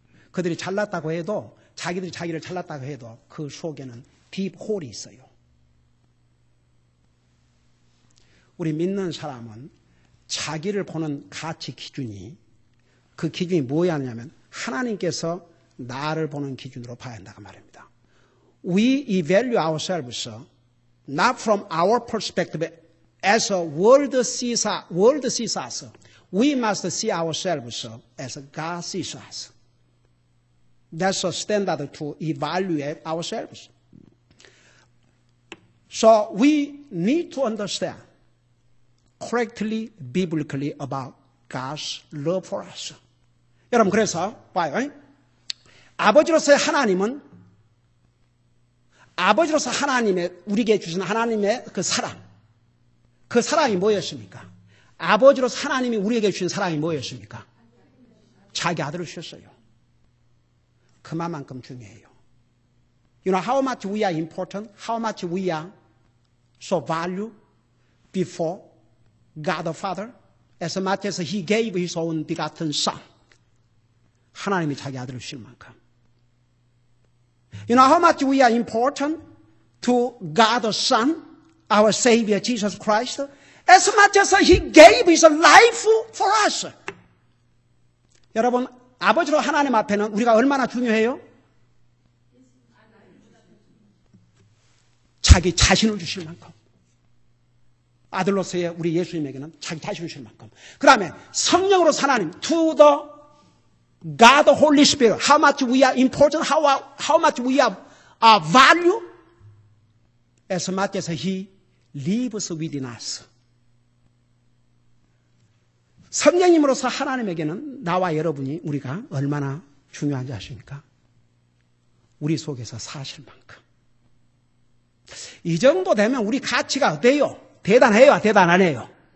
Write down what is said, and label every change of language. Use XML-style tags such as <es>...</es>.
<ko>그들이 잘났다고 해도, 자기들이 자기를 잘났다고 해도 그 속에는 딥홀이 있어요. 우리 믿는 사람은 자기를 보는 가치 기준이, 그 기준이 뭐냐면 하나님께서 나를 보는 기준으로 봐야 한다고 말입니다.</ko> <en>We evaluate ourselves not from our perspective as a world sees us. We must see ourselves as God sees us. That's a standard to evaluate ourselves. So we need to understand correctly, biblically about God's love for us.</en> <ko>여러분, 그래서 봐요. 아버지로서의 하나님은, 아버지로서 하나님의, 우리에게 주신 하나님의 그 사랑, 그 사랑이 뭐였습니까? 아버지로서 하나님이 우리에게 주신 사랑이 뭐였습니까? 자기 아들을 주셨어요. 그만큼 중요해요.</ko> <en>You know how much we are important, how much we are so valued before God the Father, as much as He gave His own begotten Son.</en> <ko>하나님이 자기 아들을 주실 만큼.</ko> <en>You know how much we are important to God the Son, our Savior Jesus Christ, as much as He gave His life for us.</en> <ko>여러분, 아버지로 하나님 앞에는 우리가 얼마나 중요해요? 자기 자신을 주실 만큼. 아들로서의 우리 예수님에게는 자기 자신을 주실 만큼. 그 다음에 성령으로서 하나님,</ko> <en>to the God the Holy Spirit, how much we are important, how much we are value, as much as He lives within us.</en> <ko>성령님으로서 하나님에게는 나와 여러분이, 우리가 얼마나 중요한지 아십니까? 우리 속에서 사실 만큼. 이 정도 되면 우리 가치가 어때요? 대단해요? 대단 안 해요?</ko>